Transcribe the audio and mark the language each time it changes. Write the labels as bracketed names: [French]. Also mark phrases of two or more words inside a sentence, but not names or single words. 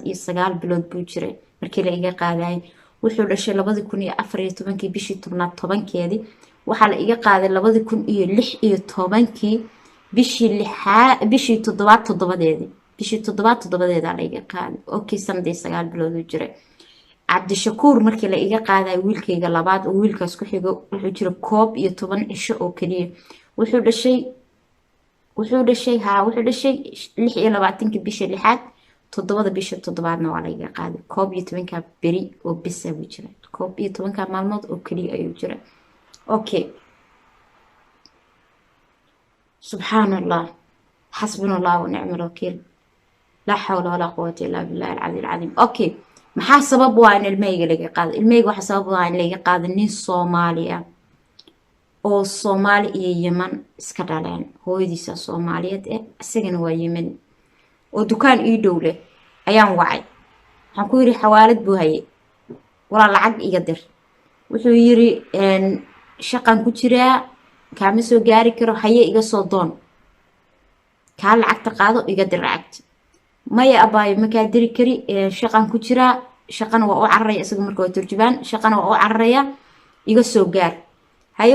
[Somali] iyo 9 bilood buu jiray markii la iga qaaday wuxuu dhashay 2014 bishii 10keedii waxa la iga qaaday 2016 bishii 7 bishii 7 la iga qaaday okay sanad iyo 9 bilood uu jiray Cabdi Shakuur markii la iga qaaday wiilkayga labaad oo wiilkaas ku xigo wuxuu jira 11 cisho oo kaliya wuxuu dhashay 26 bishii 6 7 bishii 7 waa la iga qaaday 11 beri oo bisa uu jira 11 maalmood oo kaliya ayuu jira okay [Arabic] سبحان الله حسبنا الله ونعم الوكيل لا حول ولا قوة إلا بالله العلي العظيم [Somali] okay maxaa sabab waa in ilmeyga laga qaado ilmeyga waxa sabab waa in laga qaado nin Soomaaliya oo Soomaali iyo Yemen iska dhaleen hooyadiisa Soomaaliyeed asagana waa Yemen oo dukaan ii dhow leh ayaan wacay waxaan ku yiri xawaalad buu hayay wala lacag iga dir wuxuu yiri shaqan ku jiraa kaama soo gaari karo haye iga soo doon ka lacagta qaado iga dir lacagta maya abaayo ma ka diri kari shaqan ku jiraa shaqana waa u cararaya isaga markuu turjubaan shaqana waa u cararaya iga soo gaar haye